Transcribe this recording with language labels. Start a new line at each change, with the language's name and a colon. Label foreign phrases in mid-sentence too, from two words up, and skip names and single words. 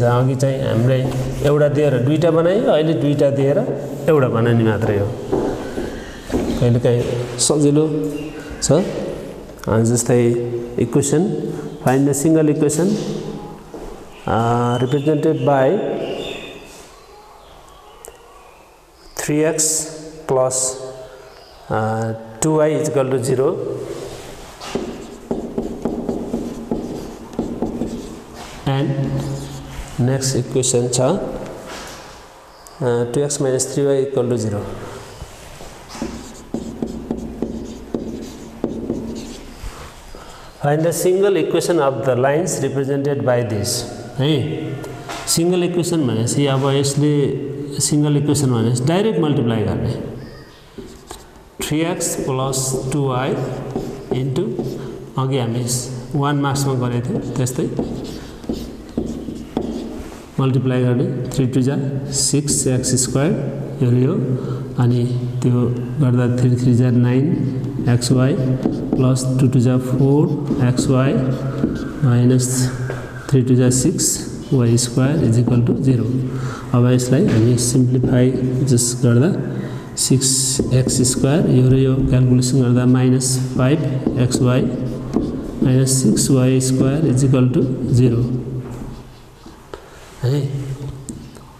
Nepali: अघि चाहिँ हामीले एउटा दिएर दुईटा बनायो, अहिले दुईटा दिएर एउटा बनाउने मात्रै हो। कहिलेकाहीँ सजिलो छ।
English: जस्तै equation find the single equation represented by 3x plus 2y is equal to 0 and next equation cha 2x minus 3y equal to 0. Find the single equation of the lines represented by this.
Nepali: है
English: single equation
Nepali: भनेपछि अब यसले
English: single equation
Nepali: भनेपछि
English: direct multiply
Nepali: गर्ने
English: 3x plus 2y into
Nepali: अघि हामी 1 मार्क्समा गरेको थियौँ त्यस्तै मल्टिप्लाई गर्ने 3 2 जा
English: 6x square
Nepali: यो अनि त्यो गर्दा 3 3 जा
English: 9xy plus
Nepali: 2 2 जा
English: 4xy minus
Nepali: 3 2 जा
English: 6y square is equal to 0.
Nepali: अब यसलाई हामी
English: simplify just
Nepali: गर्दा
English: 6x square
Nepali: यो र यो क्याल्कुलेसन गर्दा
English: minus 5xy minus 6y square is equal to 0
Nepali: है।